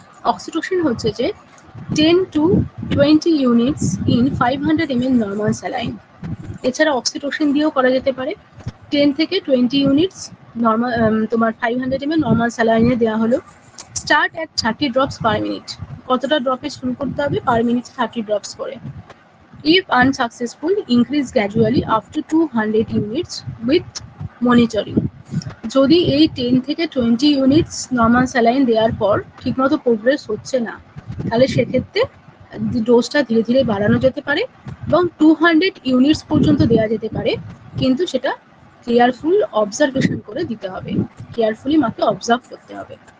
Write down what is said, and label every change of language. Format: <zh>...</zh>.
<bn>Oxytocin হচ্ছে যে 10 to 20 units in 500 ml normal saline. এছাড়া অক্সিটোসিন দিয়েও করা যেতে পারে। 10 থেকে 20 ইউনিটস তোমার 500 ml নর্মাল স্যালাইনে দেওয়া হলো।</bn> <en>Start at 30 drops per minute.</en> <bn>কতটা ড্রপে শুরু করতে হবে? পার মিনিট 30 ড্রপস করে।</bn> <en>If unsuccessful, increase gradually up to 200 units with monitoring.</en> <bn>যদি এই 10 থেকে 20 ইউনিটস নর্মাল স্যালাইন দেওয়ার পর ঠিকমতো প্রোগ্রেস হচ্ছে না, তাহলে সেক্ষেত্রে ডোজটা ধীরে ধীরে বাড়ানো যেতে পারে এবং 200 ইউনিটস পর্যন্ত দেওয়া যেতে পারে, কিন্তু সেটা কেয়ারফুল অবজারভেশন করে দিতে হবে, কেয়ারফুলি মাকে অবজার্ভ করতে হবে।</bn>